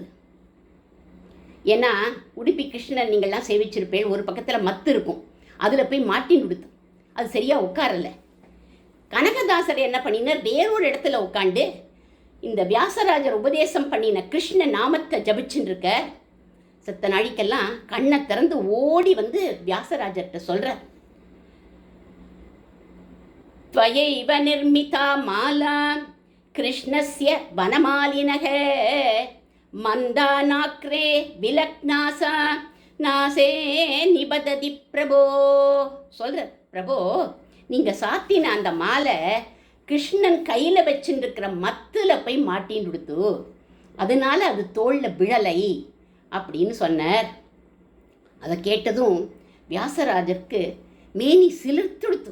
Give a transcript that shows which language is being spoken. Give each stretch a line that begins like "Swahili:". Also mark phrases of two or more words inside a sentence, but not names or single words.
Tamil: ஏன்னா உடுப்பி கிருஷ்ணன் நீங்கள்லாம் சேவிச்சிருப்பேன், ஒரு பக்கத்தில் மத்து இருக்கும், அதில் போய் மாட்டின்னு கொடுத்து அது சரியாக உட்காரலை. கனகதாசர் என்ன பண்ணினார், வேறொரு இடத்துல உட்காந்து இந்த வியாசராஜர் உபதேசம் பண்ணின கிருஷ்ண நாமத்தை ஜபிச்சுன்னு இருக்க. செத்த நாளைக்கெல்லாம் கண்ணை திறந்து ஓடி வந்து வியாசராஜர்கிட்ட சொல்கிறார்,
Sanskrit: त्वयैव निर्मिता माला कृष्णस्य वनमालिनः मन्दानाक्रे विलग्नासा नासे निबदति प्रभो.
Tamil: சொல்ற பிரபோ, நீங்கள் சாத்தின அந்த மாலை கிருஷ்ணன் கையில் வச்சுருக்கிற மத்தில் போய் மாட்டின்னு கொடுத்து, அதனால அது தோளில் விழலை அப்படின்னு சொன்னார். அதை கேட்டதும் வியாசராஜருக்கு மேனி சிலிர்த்துடுத்து.